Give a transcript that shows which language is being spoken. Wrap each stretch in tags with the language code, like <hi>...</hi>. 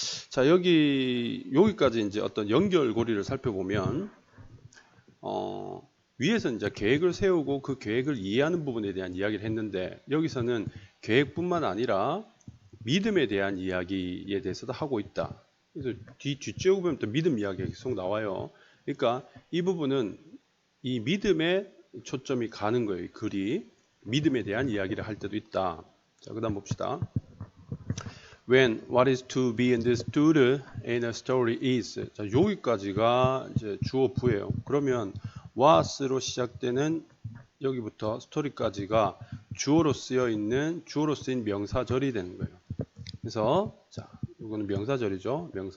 <ko>자, 여기까지 이제 어떤 연결고리를 살펴보면 위에서 이제 계획을 세우고 그 계획을 이해하는 부분에 대한 이야기를 했는데 여기서는 계획뿐만 아니라 믿음에 대한 이야기에 대해서도 하고 있다. 그래서 뒷줄에 보면 또 믿음 이야기가 계속 나와요. 그러니까 이 부분은 이 믿음에 초점이 가는 거예요. 이 글이 믿음에 대한 이야기를 할 때도 있다. 자, 그다음 봅시다.</ko> <en>When what is to be understood in a story is.</en> <ko>자, 여기까지가 이제 주어 부예요. 그러면 what으로 시작되는 여기부터 스토리까지가 주어로 쓰인 명사절이 되는 거예요. 그래서 자, 이거는 명사절이죠.</ko>